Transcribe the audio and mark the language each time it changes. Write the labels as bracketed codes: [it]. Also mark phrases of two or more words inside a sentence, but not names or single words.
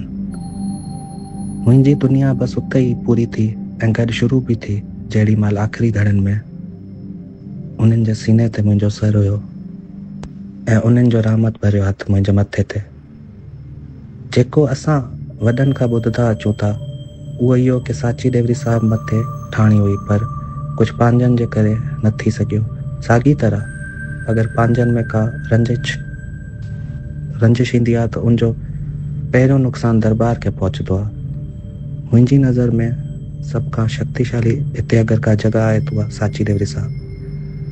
[sd] मुंहिंजी दुनिया बसि उते ई पूरी थी ऐं गॾु शुरू बि थी जेॾी महिल आख़िरी घड़ियुनि में उन्हनि जे सीने ते मुंहिंजो सर हुयो ऐं उन्हनि जो रहमत भरियो हथु मुंहिंजे मथे ते। जेको असां वॾनि खां ॿुधंदा अचूं था उहो इहो कि साची देवरी साहिब मथे ठाणी हुई, पर कुझु पंहिंजनि जे करे न थी सघियो। साॻी तरह अगरि पंहिंजनि में का रंजिश ईंदी आहे त उनजो पहिरियों नुक़सानु दरबार खे पहुचंदो आहे। मुंहिंजी नज़र में सभ खां शक्तिशाली हिते अगरि का जॻह आहे त उहा साची देवरी साहिब।